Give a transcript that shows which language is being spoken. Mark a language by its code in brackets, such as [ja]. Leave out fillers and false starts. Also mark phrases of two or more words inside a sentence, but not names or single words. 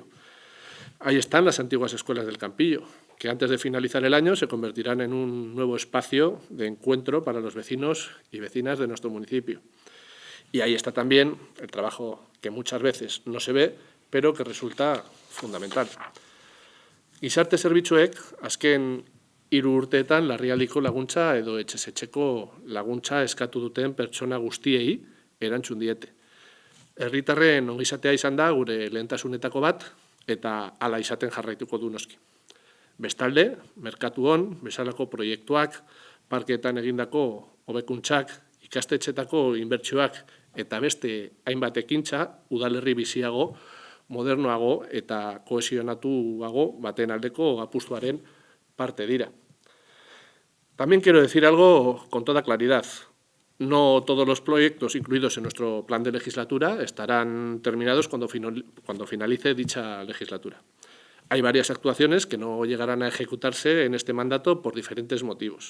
[es] Ahí están las antiguas escuelas del Campillo, que antes de finalizar el año se convertirán en un nuevo espacio de encuentro para los vecinos y vecinas de nuestro municipio. Y ahí está también el trabajo que muchas veces no se ve, pero que resulta fundamental. [eu] Gizarte zerbitzuek, azken 3 urteetan larrialdiko laguntza edo etxez etxeko laguntza eskatu duten pertsona guztiei erantzun diete. Herritarren ongizatea izan da gure lehentasunetako bat, eta hala izaten jarraituko du noski. Bestalde, merkatuon, bezalako proiektuak, parkeetan egindako hobekuntzak, ikastetxetako inbertsioak eta beste hainbat ekintza udalerri biziago, modernoago eta kohesionatuago baten aldeko apustuaren parte dira. [es] También quiero decir algo con toda claridad. No todos los proyectos incluidos en nuestro plan de legislatura estarán terminados cuando finalice dicha legislatura. Hay varias actuaciones que no llegarán a ejecutarse en este mandato por diferentes motivos.